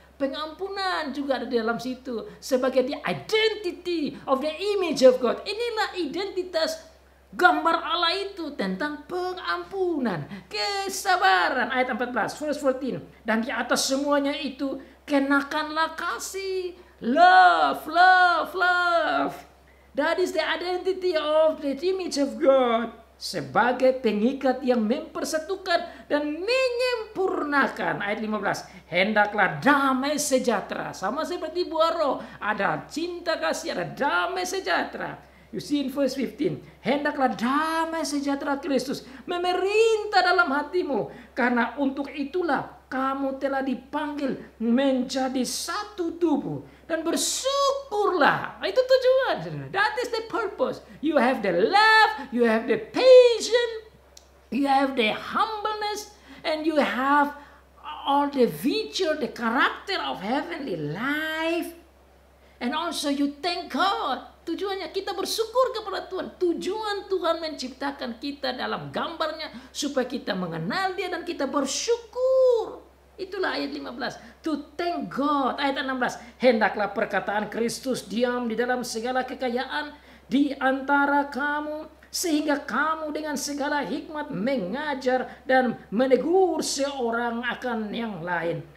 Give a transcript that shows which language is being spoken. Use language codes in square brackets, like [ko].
[id] Pengampunan juga ada di dalam situ sebagai [en] the identity of the image of God. [id] Inilah identitas gambar Allah itu tentang pengampunan, kesabaran. Ayat 14, [en] verse 14. [id] Dan di atas semuanya itu kenakanlah kasih. [en] Love, love, love. That is the identity of the image of God. [id] Sebagai pengikat yang mempersatukan dan menyempurnakan. Ayat 15. Hendaklah damai sejahtera. Sama seperti buah roh. Ada cinta kasih, ada damai sejahtera. [en] You see in verse 15. [id] Hendaklah damai sejahtera Kristus memerintah dalam hatimu. Karena untuk itulah kamu telah dipanggil menjadi satu tubuh. Dan bersyukurlah. Itu tujuan. [en] That is the purpose. You have the love. You have the patience. You have the humbleness. And you have all the feature, the character of heavenly life. And also you thank God. [id] Tujuannya kita bersyukur kepada Tuhan. Tujuan Tuhan menciptakan kita dalam gambarnya supaya kita mengenal Dia dan kita bersyukur. Itulah ayat 15. [en] To thank God. [id] Ayat 16. Hendaklah perkataan Kristus diam di dalam segala kekayaan di antara kamu, sehingga kamu dengan segala hikmat mengajar dan menegur seorang akan yang lain.